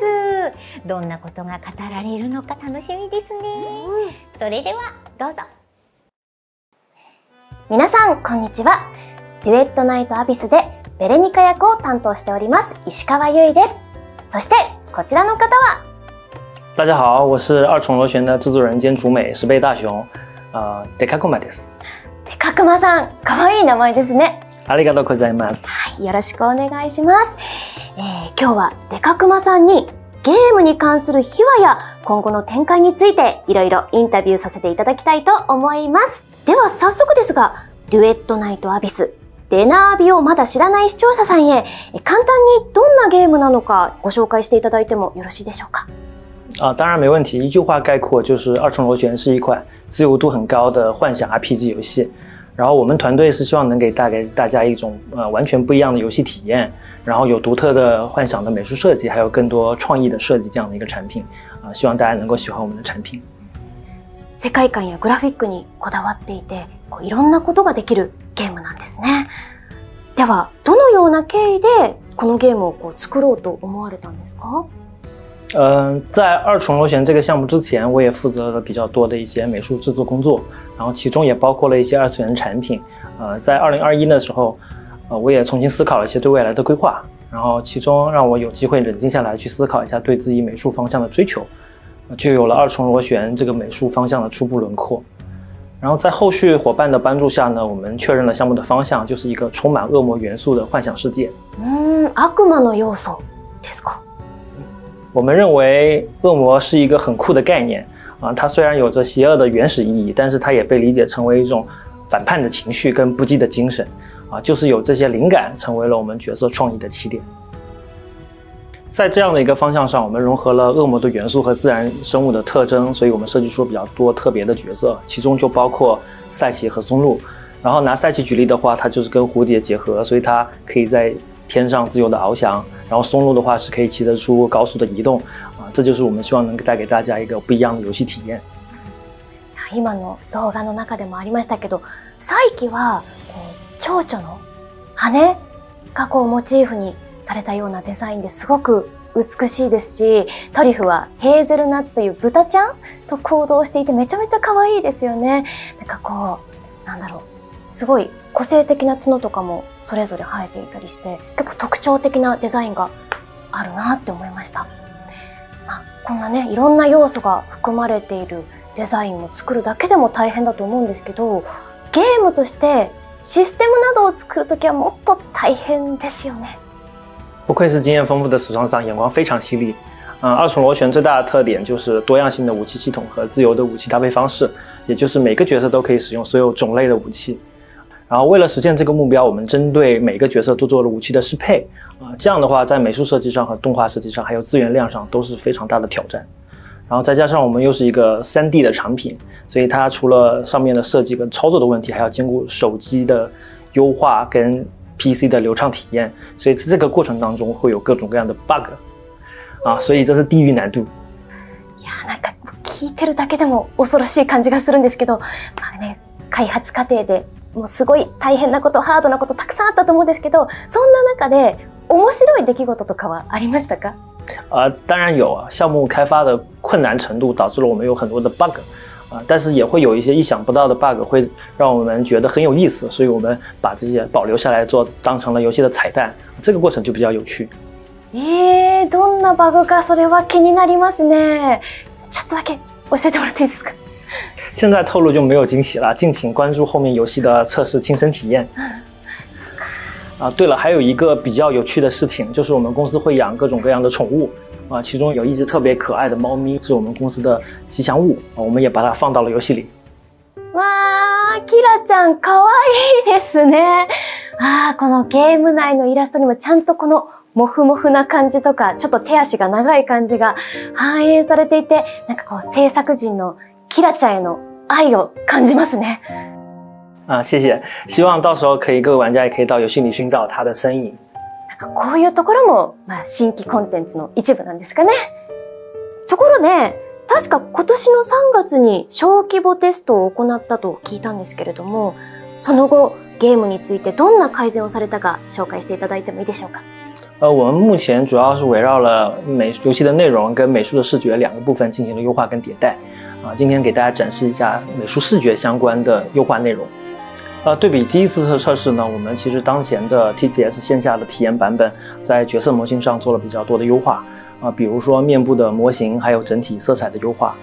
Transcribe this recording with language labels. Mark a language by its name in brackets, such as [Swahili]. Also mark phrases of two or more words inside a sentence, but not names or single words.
[Japanese] どんなことが語られるのか楽しみですね。それではどうぞ。皆さんこんにちは。デュエットナイトアビスでベレニカ役を担当しております石川由依です。そしてこちらの方は [Chinese] 大家好，我是二重螺旋的制作人兼主美石贝大雄， [Japanese] デカクマです。デカクマさん、可愛い名前ですね。ありがとうございます。はい、よろしくお願いします。今日はデカクマさんにゲームに関する秘話や今後の展開についていろいろインタビューさせていただきたいと思います。では早速ですが、デュエットナイトアビス、デナービをまだ知らない視聴者さんへ、簡単にどんなゲームなのかご紹介していただいてもよろしいでしょうか。 [Chinese] 当然没问题。一句话概括就是二重螺旋是一款自由度很高的幻想 RPG 游戏。然后我们团队是希望能带给大家一种完全不一样的游戏体验，然后有独特的幻想的美术设计，还有更多创意的设计这样的一个产品。希望大家能够喜欢我们的产品。 [Japanese] 世界観やグラフィックにこだわっていて、いろんなことができるゲームなんですね。では、どのような経緯でこのゲームを作ろうと思われたんですか？ [Chinese] 在二重螺旋这个项目之前，我也负责了比较多的一些美术制作工作，然后其中也包括了一些二次元产品。在2021的时候，我也重新思考了一些对未来的规划，然后其中让我有机会冷静下来去思考一下对自己美术方向的追求，就有了二重螺旋这个美术方向的初步轮廓。然后在后续伙伴的帮助下呢，我们确认了项目的方向，就是一个充满恶魔元素的幻想世界。 [Japanese] 悪魔の要素ですか？ [Chinese] 我们认为恶魔是一个很酷的概念它虽然有着邪恶的原始意义，但是它也被理解成为一种反叛的情绪跟不羁的精神就是有这些灵感成为了我们角色创意的起点。在这样的一个方向上，我们融合了恶魔的元素和自然生物的特征，所以我们设计出比较多特别的角色，其中就包括赛奇和松露。然后拿赛奇举例的话，它就是跟蝴蝶结合，所以它可以在天上自由的翱翔，然后松露的话是可以骑得出高速的移动这就是我们希望能带给大家一个不一样的游戏体验。 [Japanese] 今の動画の中でもありましたけど、サイキは蝶々の羽がモチーフにされたようなデザインですごく美しいですし、トリュフはヘーゼルナッツという豚ちゃんと行動していてめちゃめちゃ可愛いですよね。なんだろう、すごい個性的な角とかもそれぞれ生えていたりして、結構特徴的なデザインがあるなって思いました。こんなね、いろんな要素が含まれているデザインを作るだけでも大変だと思うんですけど、ゲームとしてシステムなどを作るときはもっと大変ですよね。 [Chinese] 不愧是经验丰富的史创桑，眼光非常犀利。二重螺旋最大的特点就是多样性的武器系统和自由的武器搭配方式，也就是每个角色都可以使用所有种类的武器。然后为了实现这个目标，我们针对每个角色都做了武器的适配这样的话在美术设计上和动画设计上还有资源量上都是非常大的挑战。然后再加上我们又是一个 3D 的产品，所以它除了上面的设计跟操作的问题，还要兼顾手机的优化跟 PC 的流畅体验，所以在这个过程当中会有各种各样的 bug所以这是地狱難度。 [Japanese] いや、なんか聞いてるだけでも恐ろしい感じがするんですけど、開発過程でもうすごい大変なこと、ハードなことたくさんあったと思うんですけど、そんな中で面白い出来事とかはありましたか？ [Chinese] 当然有项目开发的困难程度导致了我们有很多的 bug但是也会有一些意想不到的 bug 会让我们觉得很有意思，所以我们把这些保留下来当成了游戏的彩蛋，这个过程就比较有趣。 [Japanese] どんなバグかそれは気になりますね。ちょっとだけ教えてもらっていいですか？ [Chinese] 现在透露就没有惊喜了，敬请关注后面游戏的测试亲身体验。对了，还有一个比较有趣的事情，就是我们公司会养各种各样的宠物其中有一只特别可爱的猫咪是我们公司的吉祥物我们也把它放到了游戏里。 [Japanese] わー、キラちゃんかわいいですね。このゲーム内のイラストにもちゃんとこのモフモフな感じとか、ちょっと手足が長い感じが反映されていて、なんか制作陣のキラちゃんへの愛を感じますね。 [Chinese] 谢谢，希望到时候各位玩家也可以到游戏里寻找它的身影。 [Japanese] なんかこういうところも、新規コンテンツの一部なんですかね。ところで、確か今年の3月に小規模テストを行ったと聞いたんですけれども、その後ゲームについてどんな改善をされたか紹介していただいてもいいでしょうか？ [Chinese] 我们目前主要是围绕了游戏的内容跟美术的视觉两个部分进行了优化跟迭代今天给大家展示一下美术视觉相关的优化内容。对比第一次测试呢，我们其实当前的 TGS 线下的体验版本在角色模型上做了比较多的优化比如说面部的模型，还有整体色彩的优化。